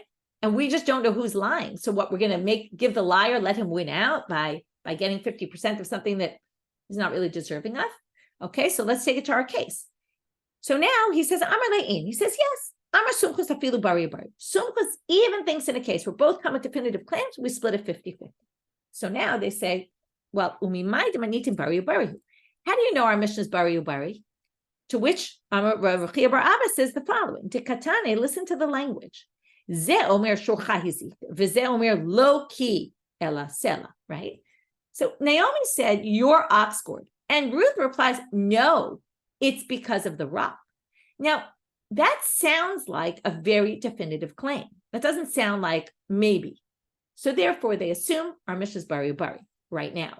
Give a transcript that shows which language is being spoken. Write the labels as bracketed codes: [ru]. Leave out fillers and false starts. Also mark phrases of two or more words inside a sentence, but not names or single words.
[en] And we just don't know who's lying. So what we're going to give the liar, let him win out by getting 50% of something that he's not really deserving of. Okay, so let's take it to our case. So now he says, [arc] אמר ליה אין. [en] He says, yes, [arc] אמר סומכוס אפילו ברי. [en] Sumchus even thinks in a case where both come with definitive claims, we split it 50-50. So now they say, well, [arc] וממאי דמתניתין ברי. [en] How do you know our Mishnah is bari? To which Rabbi Chiya bar Abba says the following: Tikatane, listen to the language. [he] זה אומר שורך הזיק, וזה אומר לא כי אלא סלע. [en] Right. So Naomi said, your ox gored. And Ruth replies, no, it's because of the rock. Now, that sounds like a very definitive claim. That doesn't sound like maybe. So therefore, they assume our Mishnah is bari right now.